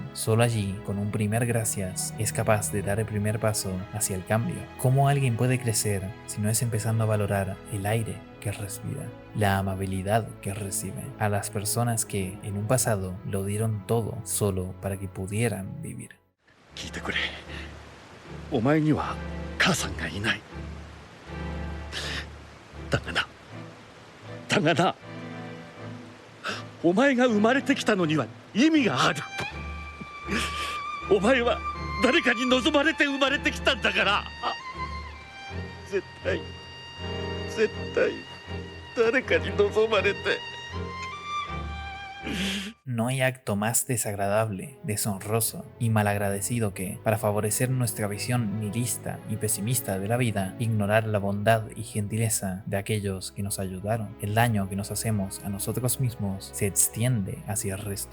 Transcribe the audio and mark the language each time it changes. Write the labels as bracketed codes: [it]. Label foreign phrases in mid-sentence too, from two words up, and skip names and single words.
[es] Solo allí, con un primer gracias, es capaz de dar el primer paso hacia el cambio. ¿Cómo alguien puede crecer si no es empezando a valorar el aire que respira, la amabilidad que recibe, a las personas que en un pasado lo dieron todo solo para que pudieran vivir? [ja] 聞いてくれ。お前には母さんがいない。だがな、お前が生まれてきたのには意味がある。お前は誰かに望まれて生まれてきたんだから。絶対誰かに望まれて。 [es] No hay acto más desagradable, deshonroso y malagradecido que, para favorecer nuestra visión nihilista y pesimista de la vida, ignorar la bondad y gentileza de aquellos que nos ayudaron. El daño que nos hacemos a nosotros mismos se extiende hacia el resto.